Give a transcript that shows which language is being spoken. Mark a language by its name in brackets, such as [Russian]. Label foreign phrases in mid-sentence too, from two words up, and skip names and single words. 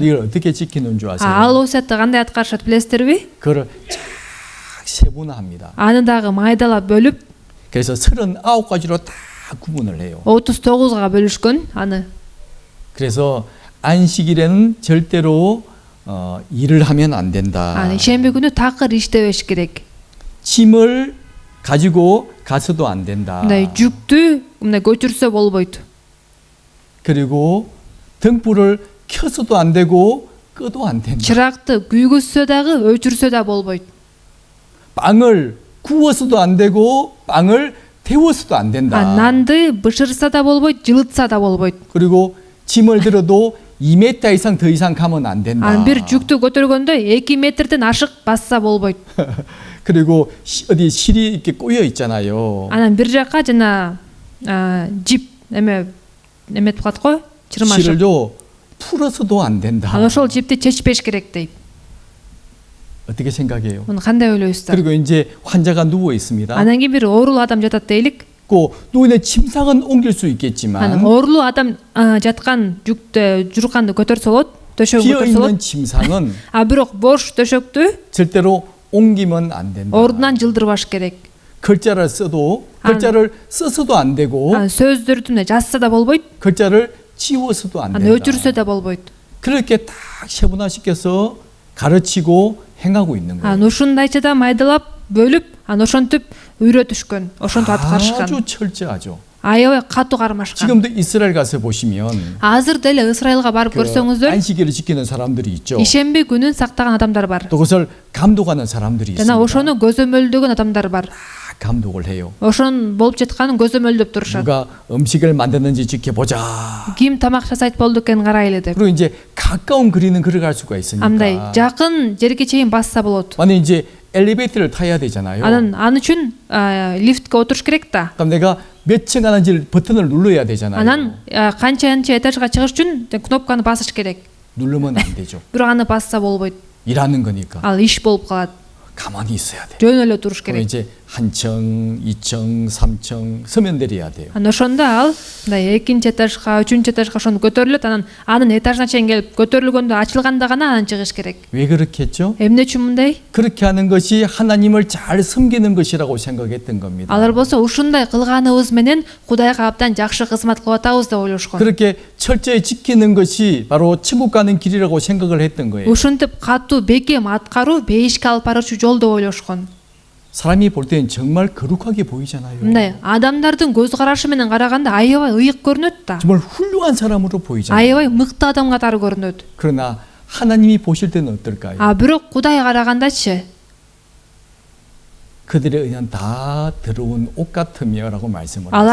[Korean] 이걸 어떻게 지키는 줄 아세요? [Kyrgyz] Ал осуятты кандай аткарышат билесиздерби? [Korean] 그걸 쫙 세분화합니다. [Kyrgyz] Аны дагы майдалап бөлүп, [Korean] 그래서 39가지로 다 구분을 해요. [Kyrgyz] 39га бөлүшкөн аны. [Korean] 그래서 안식일에는 절대로 일을 하면 안 된다. [Kyrgyz] ишемби күнү такыр иштебеш керек. [Korean] 짐을 가지고 가서도 안 된다. [Kyrgyz] мындай жүктү мындай көчүрсө болбойт. [Korean] 그리고 등불을 켜서도 안 되고 끄도 안 된다. [Kyrgyz] чыракты күйгүзсө дагы өчүрсө да болбойт. [Korean] 빵을 구워서도 안 되고 빵을 데워서도 안 된다. [Kyrgyz] 난ды бышырса да болбойт, жылытса да болбойт. [Korean] 그리고 짐을 들어도 2m 이상 더 이상 가면 안 된다. [Kyrgyz] бир жүктү көтөргөндө 2 метрден ашык басса болбойт. [Korean] 그리고 어디 실이 이렇게 꼬여 있잖아요. [Kyrgyz] анан бир жакка жана жип эметип калат го, чырмашып. [Korean] 실을요 풀어서도 안 된다. [Kyrgyz] ошол жипти чечпеш керек дейт. [Korean] 어떻게 생각해요? [Kyrgyz] муну кандай ойлойсуздар? [Korean] 그리고 이제 환자가 누워 있습니다. [Kyrgyz] анан кийин бир оорулуу адам жатат дейлик. [Korean] 그 누워있는 침상은 옮길 수 있겠지만 [Kyrgyz] анан оорулуу адам жаткан жүктү, журканды көтөрсө болот, төшөгүн [Korean] 비어 [Kyrgyz] көтөрсө болот. [Korean] 있는 침상은 [Kyrgyz] бирок бош төшөктү [Korean] 절대로 옮기면 안 된다. [Kyrgyz] ордунан жылдырбаш керек. [Korean] 글자를 써도 글자를 써서도 안 되고 [Kyrgyz] сөздөрдү жазса да болбойт, [Korean] 글자를 지워서도 안 된다. [Kyrgyz] өчүрсө да болбойт. [Korean] 그렇게 딱 세분화시켜서 가르치고 행하고 있는 거예요. [Kyrgyz] ушундайча майдалап бөлүп, ошентип үйрөтүшкөн, ошентип аткарышкан. [Korean] 아주 철저하죠. [Kyrgyz] аябай катуу кармашкан. [Korean] 지금도 이스라엘 가서 보시면 [Kyrgyz] азыр деле Исраилга барып көрсөңүздөр, [Korean] 안식일을 지키는 사람들이 있죠. [Kyrgyz] ишемби күнүн сактаган адамдар бар. [Korean] 또 그것을 감독하는 사람들이 있습니다. [Kyrgyz] жана ошону көзөмөлдөгөн адамдар бар. [Korean] 다 감독을 해요. [Kyrgyz] ошон болуп жатканын көзөмөлдөп турушат. [Korean] 누가 음식을 만드는지 지켜보자. [Kyrgyz] ким тамак жасайт болду экен карайлы деп. [Korean] 그리고 이제 가까운 거리는 걸어갈 수가 있으니까. [Kyrgyz] андай жакын жерге чейин басса болот. [Korean] 만약 이제 엘리베이터를 타야 되잖아요. [Kyrgyz] анан аны үчүн лифтке отуруш керек да. [Korean] 그럼 내가 몇 층 가는지 버튼을 눌러야 되잖아요. [Kyrgyz] анан канча этажга чыгыш үчүн кнопканы басыш керек. [Korean] 누르면 안 되죠. [Kyrgyz] бирок аны басса болбойт. [Korean] 일하는 거니까. [Kyrgyz] ал иш болуп калат. [Korean] 가만히 있어야 돼. [Kyrgyz] жөн эле туруш [Korean] 그럼 [Kyrgyz] керек. [Korean] 이제 한 층, 2층, 3층 서면 내려야 돼요. [Kyrgyz] анан ошондо ал мындай экинчи этажга, үчүнчү этажга ошону көтөрүлөт. анан анын этажына чейин келип көтөрүлгөндө ачылганда гана анан чыгыш керек. [Korean] 왜 그렇게 했죠? [Kyrgyz] эмне үчүн мындай? [Korean] 그렇게 하는 것이 하나님을 잘 섬기는 것이라고 생각했던 겁니다. [Kyrgyz] алар болсо ушундай кылганыбыз менен Кудайга абдан жакшы кызмат кылып атабыз деп ойлошкон. [Korean] 그렇게 철저히 지키는 것이 바로 천국 가는 길이라고 생각을 했던 거예요. [Kyrgyz] ушинтип катуу бекем аткаруу бейишке алып баруучу жол деп ойлошкон. [Korean] 사람이 볼 때는 정말 거룩하게 보이잖아요. [Kyrgyz] мындай адамдардын көз карашы менен караганда аябай ыйык көрүнөт да. [Korean] 정말 훌륭한 사람으로 보이잖아요. [Kyrgyz] аябай мыкты адам катары көрүнөт. [Korean] 그러나 하나님이 보실 때는 어떨까요? [Kyrgyz] бирок Кудай карагандачы [Korean] 그들의 의는 다 더러운 옷 같으며라고 말씀을 하세요.